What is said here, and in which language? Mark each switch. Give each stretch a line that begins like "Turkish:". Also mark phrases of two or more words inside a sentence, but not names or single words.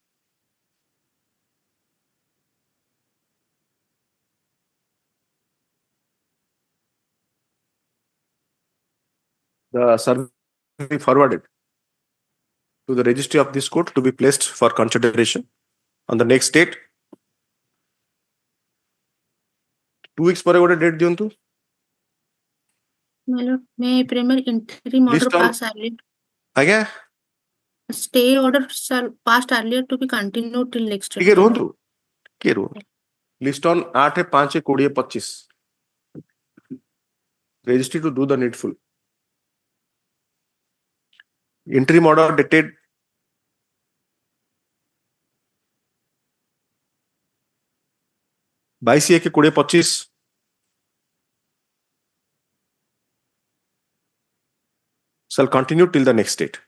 English: The service will be forwarded to the registry of this court to be placed for consideration on the next date.
Odia: 2 weeks ପରେ ଗୋଟେ date ଦିଅନ୍ତୁ.
English: My lord, may premier interim order List on- pass earlier.
Odia: ଆଜ୍ଞା
English: Stay order shall passed earlier to be continued till next.
Odia: ଟିକେ ରୁହନ୍ତୁ
English: list on 8/5/2025 registry to do the needful. Interim order dated 22/1/2025 shall continue till the next date.